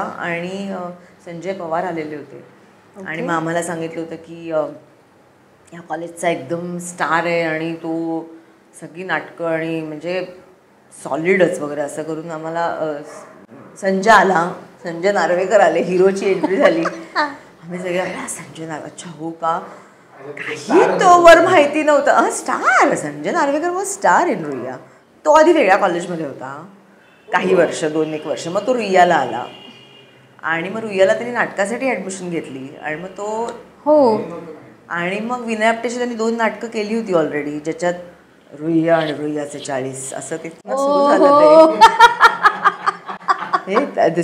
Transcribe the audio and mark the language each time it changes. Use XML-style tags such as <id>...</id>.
<mr>आणि संजय पवार आलेले होते. आणि मग आम्हाला सांगितलं होतं की ह्या कॉलेजचा एकदम स्टार आहे आणि तो सगळी नाटकं आणि म्हणजे सॉलिडच वगैरे असं करून आम्हाला संजय आला, संजय नार्वेकर आले, हिरोची एंट्री झाली. आम्ही सगळे संजय नार्वेकर, अच्छा हो का, काही तोवर माहिती नव्हतं.</mr> <en>Star Sanjay Narvekar was star in Ruia.</en> <mr>तो आधी वेगळ्या कॉलेजमध्ये होता काही वर्ष, 2-1 वर्ष. मग तो रुईयाला आला आणि मग रुईयाला त्यांनी नाटकासाठी ॲडमिशन घेतली. आणि मग तो आणि मग विनय आपटेशी त्यांनी 2 नाटकं केली होती ऑलरेडी, ज्याच्यात रुईया आणि रुईयाचे 40 असं तिथनं सुरू झालं ते.</mr>